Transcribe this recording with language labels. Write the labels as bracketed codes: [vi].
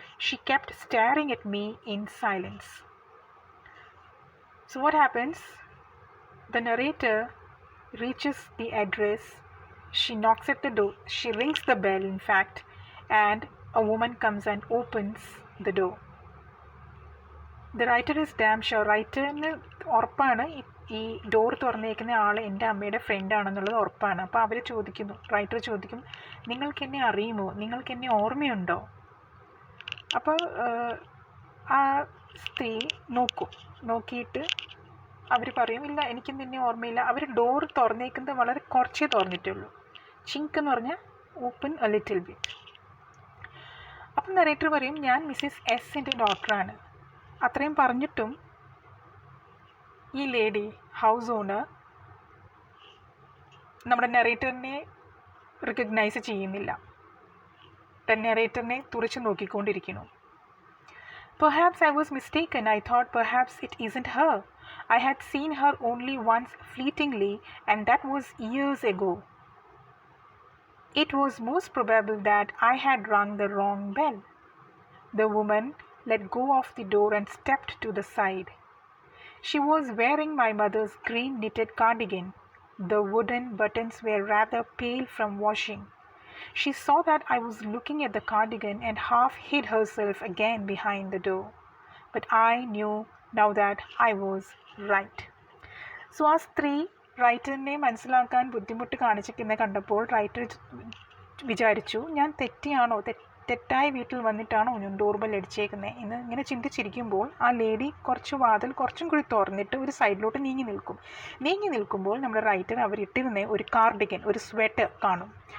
[en] She kept staring at me in silence. So what happens? The narrator reaches the address. She knocks at the door. She rings the bell, in fact, and a woman comes and opens the door. The writer is damn sure. [ml] റൈറ്ററിന് ഉറപ്പാണ് ഈ door തുറന്നേക്കുന്ന ആൾ എൻ്റെ അമ്മയുടെ ഫ്രണ്ടാണെന്നുള്ളത് ഉറപ്പാണ്. അപ്പോൾ അവർ ചോദിക്കുന്നു, writer ചോദിക്കും, നിങ്ങൾക്ക് എന്നെ അറിയുമോ, നിങ്ങൾക്ക് എന്നെ ഓർമ്മയുണ്ടോ? അപ്പോൾ ആ സ്ത്രീ നോക്കിയിട്ട് അവർ പറയും, ഇല്ല, എനിക്ക് നിന്നെ ഓർമ്മയില്ല. അവർ ഡോർ തുറന്നേക്കുന്നത് വളരെ കുറച്ചേ തുറന്നിട്ടുള്ളൂ. ചിങ്ക് എന്ന് പറഞ്ഞാൽ [en] Open a little bit. [ml] അപ്പം നറേറ്റർ പറയും, ഞാൻ മിസ്സിസ് എസിൻ്റെ ഡോക്ടറാണ്. അത്രയും പറഞ്ഞിട്ടും ഈ ലേഡി ഹൗസ് ഓണർ നമ്മുടെ നറേറ്ററിനെ റിക്കഗ്നൈസ് ചെയ്യുന്നില്ല. നറേറ്ററിനെ തുറച്ചു നോക്കിക്കൊണ്ടിരിക്കുന്നു. [en] "Perhaps I was mistaken. I thought perhaps it isn't her. I had seen her only once fleetingly, and that was years ago. It was most probable that I had rung the wrong bell." The woman let go of the door and stepped to the side. She was wearing my mother's green knitted cardigan. The wooden buttons were rather pale from washing. She saw that I was looking at the cardigan and half hid herself again behind the door. But I knew now that I was right. [ml] So ആ സ്ത്രീ റൈറ്ററിനെ മനസ്സിലാക്കാൻ ബുദ്ധിമുട്ട് കാണിച്ചിരിക്കുന്നത് കണ്ടപ്പോൾ writer വിചാരിച്ചു, ഞാൻ തെറ്റായ വീട്ടിൽ വന്നിട്ടാണോ ഞാൻ ഡോർബെൽ അടിച്ചേക്കുന്നത് എന്ന് ഇങ്ങനെ ചിന്തിച്ചിരിക്കുമ്പോൾ ആ ലേഡി കുറച്ചും കൂടി തുറന്നിട്ട് ഒരു സൈഡിലോട്ട് നീങ്ങി നിൽക്കുമ്പോൾ നമ്മുടെ റൈറ്റർ അവരിട്ടിരുന്ന ഒരു കാർഡിഗൻ, ഒരു സ്വെറ്റർ കാണും.